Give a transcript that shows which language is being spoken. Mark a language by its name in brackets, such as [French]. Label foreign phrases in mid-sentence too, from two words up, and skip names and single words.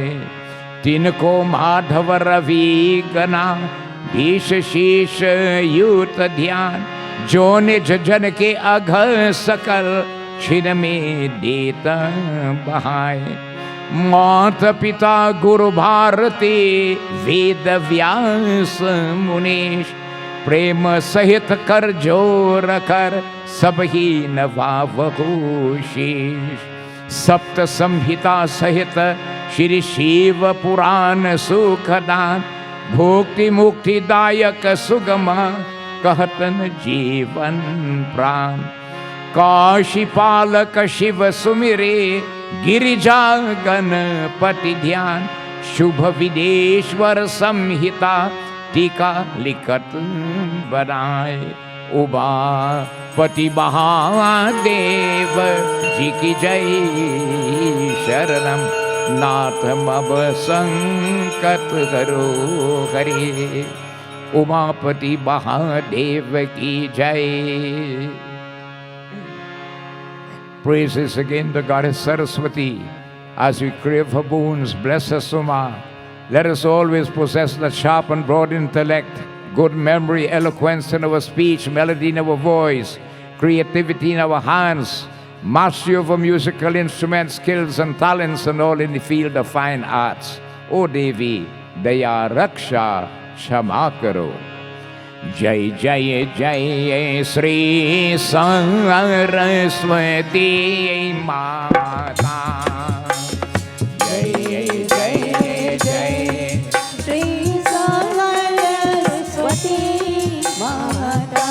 [Hindi] तिनको माधव रवि गना भीष शीश युत ध्यान जो निज जन के अघ सकल छिन में देता बहाय। मात पिता गुरु भारती वेद व्यास मुनीश प्रेम सहित कर जोर कर सब ही नवावहु शीश। सप्त संहिता सहित श्री शिव पुराण सुखदान भुक्ति मुक्ति दायक सुगम कहतन जीवन प्राण। काशी पालक शिव सुमिरे गिरिजा गणपति ध्यान शुभ विदेश्वर संहिता टीका लिखत बनाए। उमापति महादेव जी की जय शरणम नाथ मब संकट हरो हरे। उमापति महादेव की जय। [English] Praises again to Goddess Saraswati. As we crave her boons, bless us, Uma. Let us always possess the sharp and broad intellect, good memory, eloquence in our speech, melody in our voice, creativity in our hands, mastery of our musical instruments, skills and talents, and all in the field of fine arts. [Hindi] ओ देवी, दया रक्षा क्षमा करो. जय जय जय श्री सरस्वती माता। जय जय जय श्री सरस्वती माता।